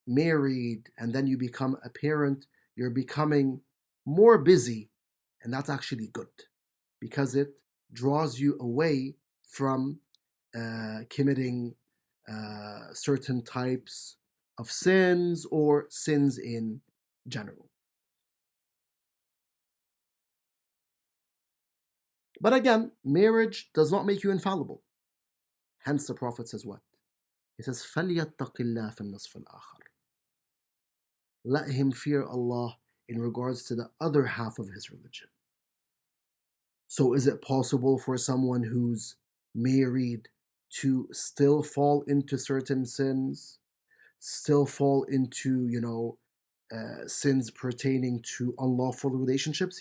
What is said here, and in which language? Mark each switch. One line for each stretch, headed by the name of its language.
English: married and then you become a parent, you're becoming more busy, and that's actually good because it draws you away from committing certain types of sins or sins in general. But again, marriage does not make you infallible. Hence, the Prophet says what? He says,
Arabic: فَلْيَتَّقِ اللَّهَ فِي النَّصْفِ الْآخَرِ.
English: Let him fear Allah in regards to the other half of his religion. So is it possible for someone who's married to still fall into certain sins, still fall into, sins pertaining to unlawful relationships?